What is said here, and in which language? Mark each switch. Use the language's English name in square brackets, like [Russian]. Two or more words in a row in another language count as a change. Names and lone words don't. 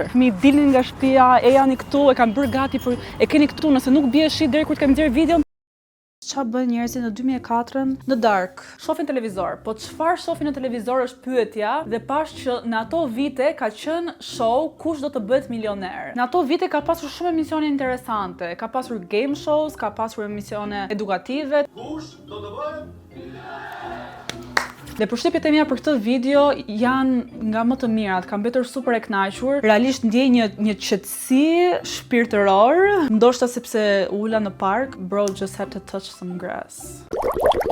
[Albanian] Mi dilnin nga shtëpia, e janë këtu, e kanë bërë gati për e keni këtu, nëse nuk bie shi deri kur të kemi nxjerr videon. Ç'a bën njerëzit në 2004 në dark? Shohin televizor. Po çfarë shohin në televizor është pyetja dhe pash që në ato vite ka qenë show Kush do të bëhet milioner. Në ato vite ka pasur shumë emisione interesante, ka pasur [English] game shows, [Albanian] ka pasur emisione edukative. Kush do të bëhet? Dhe përshtypjet e mia për këtë video janë nga më të mirat, kam mbetur super e kënaqur. Realisht ndjej një qetësi shpirtëror, ndoshta sepse ula në park, [English] bro just had to touch some grass.